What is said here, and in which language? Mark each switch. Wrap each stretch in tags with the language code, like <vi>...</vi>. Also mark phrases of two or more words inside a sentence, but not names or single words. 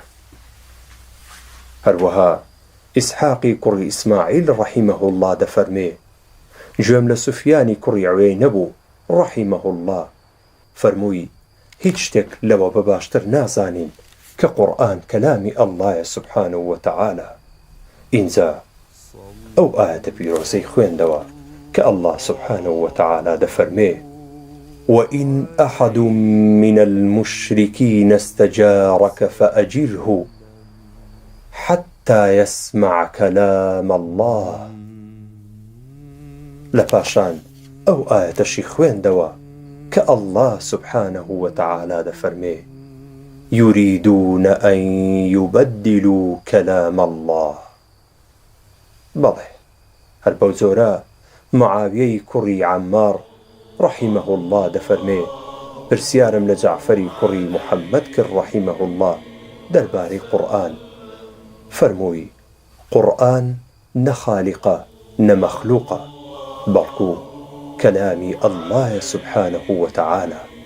<ckb>هەروەها ئیسحاقی کوڕی ئیسماعیل</ckb> <ar>ڕەحیمەه الله</ar> <ckb>دەفەرمێ گوێم لە سوفیانی کوڕی عوێینە بوو</ckb> <ar>ڕەحیمەه الله</ar> <ckb>فەرمووی هیچ شتێک لەوە بەباشتر نازانین کە قورئان کەلامی اللهە</ckb> <ar>سبحانه وتعالى.</ar> <ckb>ئینجا ئەو ئاەتە پیرۆزەی خوێندەوە کە</ckb> <ar>الله سبحانه وتعالى دەفەرمێ وإن أحد من المشركين استجارك فأجره حتى يسمع كلام الله.</ar> <ckb>لپاشان ئەو ئاەتەشی خوێندەوە کە</ckb> <ar>الله سبحانه وتعالى دەفەرمێ يريدون أن يبدلوا كلام الله.</ar> <ckb>بەڵێ هەر بەو جۆرە معاویەی کوڕی عەمار</ckb> <ar>ڕەحیمەه الله</ar> <ckb>دەفەرمێ پرسیارم لە جەعفەری کوڕی محەممەد کرد</ckb> <ar>ڕەحیمەه الله</ar> <ckb>دەربارەی قورئان. فەرمووی قورئان نەخالیقە نەمەخلوقە بەڵکو کەلامی اللهە</ckb> <ar>سبحانه وتعالى.</ar>